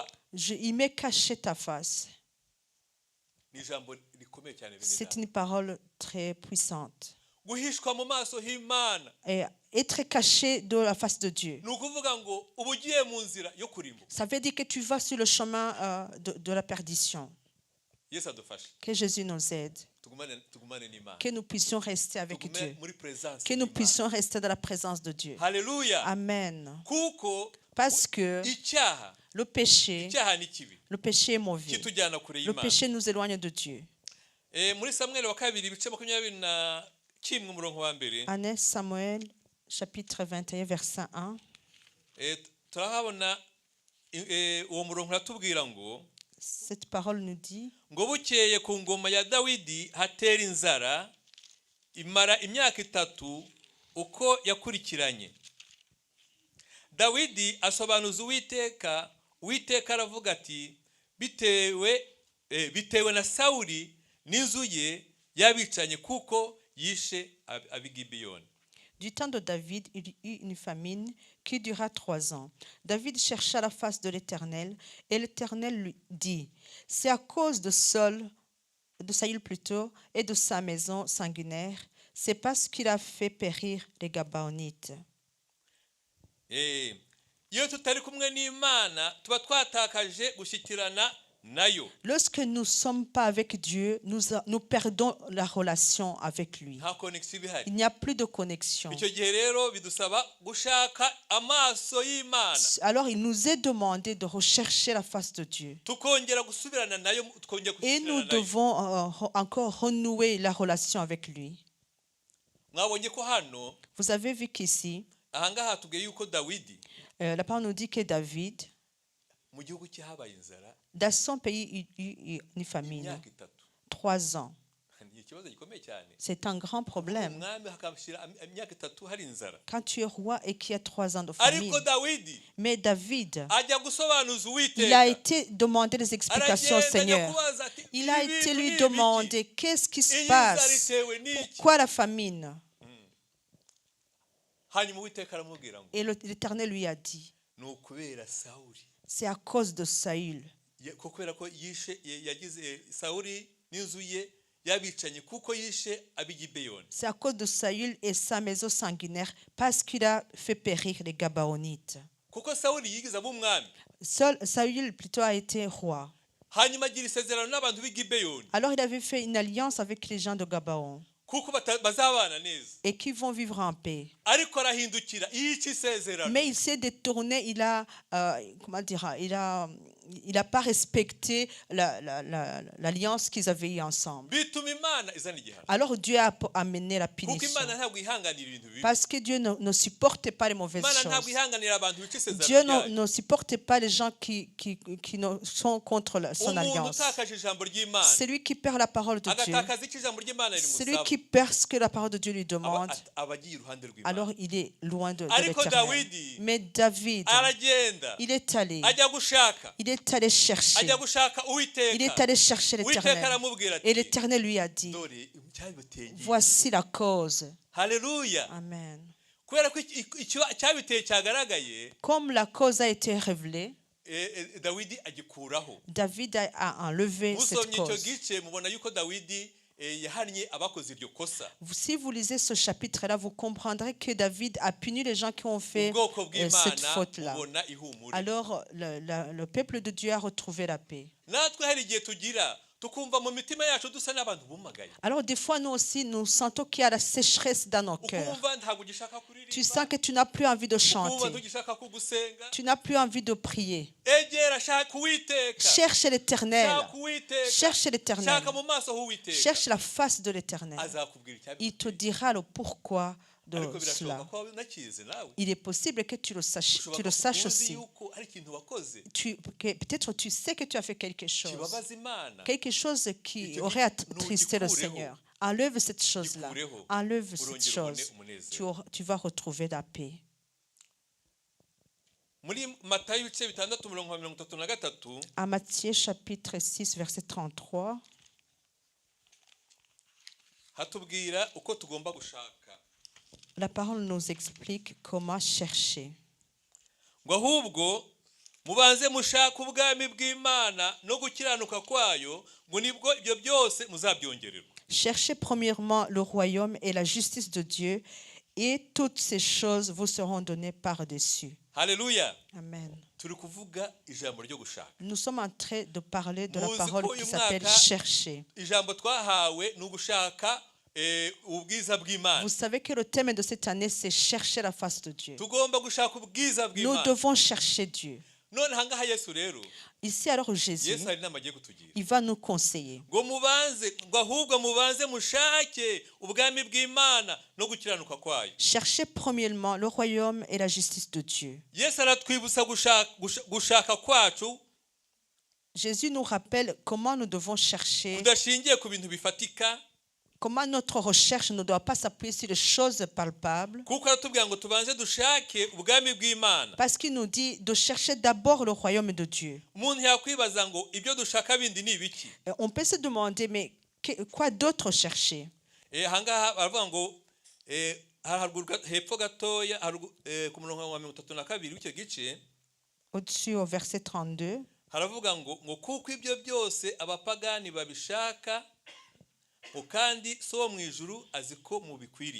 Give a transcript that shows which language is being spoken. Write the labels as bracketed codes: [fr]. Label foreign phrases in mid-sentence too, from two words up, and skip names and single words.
[fr] Il m'est caché ta face. [rw] Ni ijambo rikomeye cyane bene [fr] C'est data. une parole très puissante. [rw] Guhishwa mu maso h'Imana [fr] Et être caché de la face de Dieu. [rw] ni ukuvuga ngo uba ugiye mu nzira yo kurimbuka. [fr] Ça veut dire que tu vas sur le chemin de la perdition. [rw] Yesu adufashe, [fr] Que Jésus nous aide. [rw] tugumane n'Imana, [fr] Que nous puissions rester avec [rw] tugume [fr] Dieu. [rw] muri presence [fr] Que nous [rw] y'Imana. [fr] puissions rester dans la présence de Dieu. [rw] Haleluya. [fr] Amen. [rw] Kuko [fr] Parce que [rw] icyaha [fr] le péché [rw] ni kibi, [fr] est mauvais. [rw] kitujyana kure [fr] Le [rw] y'Imana. [fr] péché nous éloigne de Dieu. [rw] Muri Samweli wa kabiri ibice 21 umurongo wa mbere, [fr] 1 Samuel chapitre 21 verset 1. [rw] turahabona uwo murongo uratubwira ngo [fr] Cette parole nous dit, [rw] ngo bukeye ku ngoma ya Dawidi hatera inzara imara imyaka 3 uko yakurikiranye. Dawidi asobanuza Uwiteka, Uwiteka aravuga ati bitewe na Sawuli n'inzu ye yabicanye kuko yishe ab'Igibeyoni. [fr] du temps de David, il y eut une famine qui dura 3 ans. David chercha la face de l'Éternel, et l'Éternel lui dit, c'est à cause de Saül plutôt, et de sa maison sanguinaire, c'est parce qu'il a fait périr les Gabaonites. [rw] Iyo tutari kumwe n'Imana tuba twatakaje gushyikirana nayo. [fr] Lorsque nous ne sommes pas avec Dieu, nous perdons la relation avec lui. [rw] Nta connection ibihari. [fr] Il n'y a plus de connexion. [rw] Icyo gihe rero bidusaba gushaka amaso y'Imana, [fr] Alors il nous est demandé de rechercher la face de Dieu. [rw] tukongera gusubirana nayo, tukongera [fr] Et nous [rw] gushyikirana nayo. [fr] devons encore renouer la relation avec lui. [rw] Mwabonye ko hano [fr] Vous avez vu qu'ici, [rw] ahangaha tubwiye yuko Dawidi [fr] la parole nous dit que David, [rw] mu gihugu cye habaye inzara [fr] dans son pays, il y eut une famine. [rw] imyaka 3. [fr] 3 ans. [rw] Ni ikibazo gikomeye cyane. [fr] C'est un grand problème. [rw] Umwami hakabashira imyaka 3 hari inzara. [fr] Quand tu es roi et qu'il y a 3 ans de [rw] Ariko [fr] famine. [rw] Dawidi [fr] Mais David, [rw] ajya gusobanuza [fr] il a [rw] Uwiteka. [fr] été demandé des explications au Seigneur. Il a été lui demandé qu'est-ce qui se passe, pourquoi la famine. [rw] Hanyuma Uwiteka aramubwira ngo [fr] Et l'Éternel lui a dit, [rw] ni ukubera Sawuli, [fr] c'est à cause de Saül. [rw] kubera ko yishe yagize Sawuli n'inzu ye yabicanye kuko yishe ab'Igibeyoni. [fr] C'est à cause de Saül et sa maison sanguinaire parce qu'il a fait périr les Gabaonites. [rw] Kuko Sawuli yigize ab'umwami, [fr] Saül plutôt a été roi. [rw] hanyuma agira isezerano n'abantu b'i Gibeyoni [fr] Alors il avait fait une alliance avec les gens de Gabaon [rw] kuko bazabana neza, [fr] et qui vont vivre en paix. [rw] ariko arahindukira yica isezerano. [fr] Mais il s'est détourné, comment dire, il a pas respecté l'alliance qu'ils avaient eue ensemble. [rw] bituma Imana izana igihano, [fr] Alors Dieu a amené la [rw] kuko [fr] punition. [rw] Imana ntabwo ihanganira ibintu bibi. [fr] Parce que Dieu ne supporte pas les mauvaises [rw] Imana ntabwo [fr] choses. [rw] ihanganira abantu bica [fr] Dieu [rw] isezerano ryayo. [fr] ne supporte pas les gens qui sont contre son [rw] Umuntu [fr] alliance. [rw] utakaje ijambo ry'Imana, [fr] Celui qui perd la parole de Dieu, [rw] agatakaza icyo ijambo ry'Imana [fr] celui [rw] rimusaba, [fr] qui perd ce que la parole de Dieu lui demande, [rw] aba agiye iruhande rw'Imana. [fr] alors il est loin de [rw] Ariko [fr] l'éternel. [rw] Dawidi [fr] Mais David, [rw] aragenda [fr] il est allé chercher. [rw] ajya gushaka [fr] Il est [rw] Uwiteka. [fr] allé chercher [rw] Uwiteka [fr] l'éternel. [rw] aramubwira [fr] Et [rw] ati, [fr] l'éternel lui a dit, [rw] dore icyabiteye. [fr] voici la cause. [rw] Haleluya. [fr] Amen. [rw] Kubera ko icyabiteye cyagaragaye, [fr] Comme la cause a été révélée, [rw] Dawidi agikuraho. [fr] David a enlevé cette [rw] Musomye icyo [fr] cause. [rw] gice mubona yuko Dawidi yahannye abakoze iryo kosa. [fr] Si vous lisez ce chapitre-là, vous comprendrez que David a puni les gens qui ont fait [rw] Ubwoko [fr] cette [rw] bw'Imana [fr] faute-là. [rw] bubona ihumure. [fr] Alors le peuple de Dieu a retrouvé la paix. [rw] Natwe hari igihe tugira tukumva mu mitima yacu dusa n'abantu bumagaye, [fr] Alors des fois, nous aussi, nous sentons qu'il y a la sécheresse dans nos cœurs. [rw] ukumva ntabwo ugishaka [fr] Tu sens [rw] kuririmba, [fr] que tu n'as plus envie de [rw] ukumva [fr] chanter. [rw] ntugishaka kugusenga. [fr] Tu n'as plus envie de prier. [rw] Egera, shaka Uwiteka, [fr] Cherche l'Éternel. [rw] shaka Uwiteka, [fr] Cherche l'Éternel. [rw] shaka mu maso h'Uwiteka, [fr] Cherche la face de l'Éternel. [rw] azakubwira [fr] Il te [rw] icyabiteye. [fr] dira le pourquoi de [rw] Ariko birashoboka [fr] cela. [rw] ko waba unakizi nawe, [fr] Il est possible que tu le saches [rw] ushobora kuba uzi [fr] aussi. [rw] yuko ari ikintu wakoze [fr] Peut-être tu sais que tu as fait quelque chose. [rw] kibabaza Imana, [fr] Quelque chose qui [rw] Icyo [fr] aurait attristé le [rw] nugikureho. [fr] Seigneur. Enlève cette chose-là. [rw] gikureho, [fr] Enlève cette [rw] urongera ubone [fr] chose. [rw] umunezero. [fr] Tu vas retrouver la paix. [rw] Muri Matayo ibice 6:33, [fr] À Matthieu chapitre 6, verset 33, [rw] hatubwira uko tugomba gushaka. [fr] la parole nous explique comment chercher. [rw] Ngo ahubwo mubanze mushaka ubwami bw'Imana no gukiranuka kwayo, ngo nibwo ibyo byose muzabyongererwa. [fr] Cherchez premièrement le royaume et la justice de Dieu, et toutes ces choses vous seront données par-dessus. [rw] Haleluya. [fr] Amen. [rw] Turi kuvuga ijambo ryo gushaka. [fr] Nous sommes en train de parler de la [rw] Muzi [fr] parole [rw] ko [fr] qui [rw] uyu [fr] s'appelle [rw] mwaka [fr] chercher. [rw] Ijambo twahawe ni ugushaka ubwiza bw'Imana. [fr] Vous savez que le thème de cette année, c'est chercher la face de Dieu. [rw] Tugomba gushaka ubwiza [fr] Nous [rw] bw'Imana. [fr] devons chercher Dieu. [rw] None hangaha Yesu rero, [fr] Ici, alors Jésus, [rw] Yesu hari inama agiye kutugira. [fr] il va nous conseiller. [rw] Ngo ahubwo mubanze mushake ubwami bw'Imana no gukiranuka kwayo. [fr] Cherchez premièrement le royaume et la justice de Dieu. [rw] Yesu aratwibutsa gushaka kwacu [fr] Jésus nous rappelle comment nous devons chercher, [rw] kudashingiye ku bintu bifatika, [fr] comment notre recherche ne doit pas s'appuyer sur les choses palpables. [rw] kuko aratubwira ngo tubanze dushake ubwami bw'Imana. [fr] Parce qu'il nous dit de chercher d'abord le royaume de Dieu. [rw] Umuntu yakwibaza ngo ibyo dushaka bindi ni ibiki? [fr] On peut se demander, mais quoi d'autre chercher? [rw] Hangaha baravuga ngo hepfo gatoya ku murongo wa 32 w'icyo gice [fr] Au-dessus, au verset 32, [rw] haravuga ngo kuko ibyo byose abapagani babishaka, ngo kandi so wo mu ijuru azi ko mubikwiriye.